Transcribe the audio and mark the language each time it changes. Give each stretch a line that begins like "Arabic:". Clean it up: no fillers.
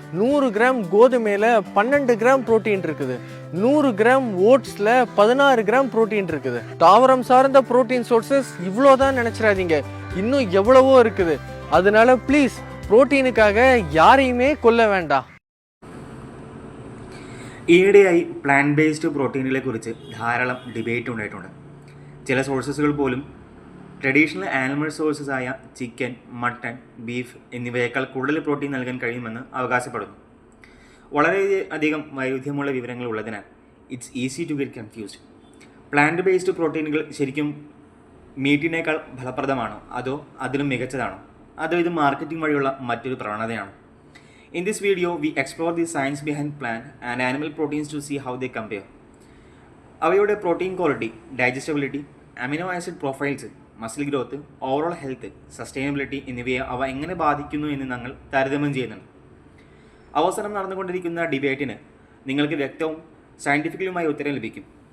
Tamil: 100 gram கோதுமையில 12 gram protein இருக்குது. 100 gram ஓட்ஸ்ல 16 gram protein இருக்குது. தாவரம் சார்ந்த புரோட்டீன் சோர்சஸ் இவ்வளோதான் நினைச்சிடாதீங்க, இன்னும் எவ்வளவோ இருக்குது. அதனால ப்ளீஸ் புரோட்டீனுக்காக யாரையுமே கொல்ல
Malayalam: വേണ്ടാം. ഈയിടെയായി പ്ലാന്റ് ബേസ്ഡ് പ്രോട്ടീനുകളെ കുറിച്ച് ധാരാളം ഡിബേറ്റ് ഉണ്ടായിട്ടുണ്ട്. ചില സോഴ്സസുകൾ പോലും ട്രഡീഷണൽ ആനിമൽ സോഴ്സസ് ആയ ചിക്കൻ, മട്ടൺ, ബീഫ് എന്നിവയേക്കാൾ കൂടുതൽ പ്രോട്ടീൻ നൽകാൻ കഴിയുമെന്ന് അവകാശപ്പെടുന്നു. വളരെയധികം വൈരുദ്ധ്യമുള്ള വിവരങ്ങൾ ഉള്ളതിനാൽ
English: It's easy to get confused.
Malayalam: Plant based പ്രോട്ടീനുകൾ ശരിക്കും മീറ്റിനേക്കാൾ ഫലപ്രദമാണോ, അതോ അതിലും മികച്ചതാണോ, അതോ ഇത് മാർക്കറ്റിംഗ് വഴിയുള്ള മറ്റൊരു പ്രവണതയാണോ?
English: In this video, we explore the science behind plant and animal proteins to see how they compare.
Malayalam: അവയുടെ protein quality, digestibility, amino acid profiles, muscle growth, overall health, sustainability എന്നിവയെ അവ എങ്ങനെ ബാധിക്കുന്നു എന്ന് ഞങ്ങൾ താരതമ്യം ചെയ്യുന്നുണ്ട്. അവസാനം നടന്നുകൊണ്ടിരിക്കുന്ന ഡിബേറ്റിന് നിങ്ങൾക്ക് വ്യക്തവും സയൻറ്റിഫിക്കലുമായ ഉത്തരം ലഭിക്കും.